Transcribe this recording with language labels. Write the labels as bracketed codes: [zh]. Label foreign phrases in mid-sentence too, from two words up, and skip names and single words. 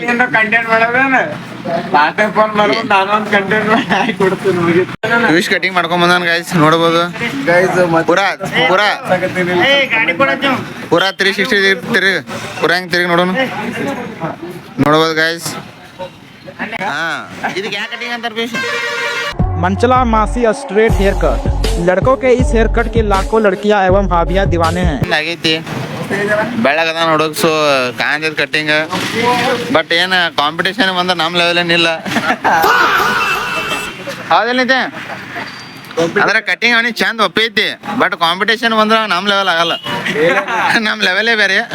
[kn] ಕಂಟೆಂಟ್ ಮಾಡಬೇನ ಫೋನ್ ಮಾಡ್ಬೋದು, ನಾನು ಒಂದು ಕಂಟೆಂಟ್ ಮಾಡಿ ಕೊಡ್ತೀನಿ. ಪಿಯೂಷ್ ಕಟಿಂಗ್ ಮಾಡ್ಕೊಂಡ್ ಬಂದಾನ ಗೈಸ್, ನೋಡ್ಬೋದು ಪೂರಾ ಪೂರಾ ಗಾಡಿ ಕೊಡತ್ತೆ ಪೂರಾ 360 ತಿರುಗಿ ಪೂರಾ ಹೆಂಗ್ ತಿರುಗಿ ನೋಡೋಣ. ನೋಡ್ಬೋದು ಗೈಸ್. ಹಾ ಇದಕ್ಕೆ ಯಾಕೆ ಕಟಿಂಗ್ ಅಂತಾರೆ ಪಿಯೂಷ್? [hi] मंचला मासी स्ट्रेट हेयर कट। लड़कों के इस हेयर कट के लाखों लड़कियां एवं भाभियां दीवाने हैं। [kn] ಆಗೈತಿ ಬೆಳ್ಳಗದ ನೋಡೋಕ್ ಸೊ ಕಾಂಜದ ಕಟ್ಟಿಂಗ್. ಬಟ್ ಏನ ಕಾಂಪಿಟೇಷನ್ ಬಂದ ನಮ್ಮ ಲೆವೆಲ್ ಏನಿಲ್ಲ. ಹೌದಿಲ್ಲೈತೆ ಅಂದ್ರೆ ಕಟ್ಟಿಂಗ್ ಅವನಿಗೆ ಚಂದ ಒಪ್ಪೈತಿ, ಬಟ್ ಕಾಂಪಿಟೇಷನ್ ಬಂದ್ರ ನಮ್ಮ ಲೆವೆಲ್ ಆಗಲ್ಲ. ನಮ್ಮ ಲೆವೆಲೇ ಬೇರೆ.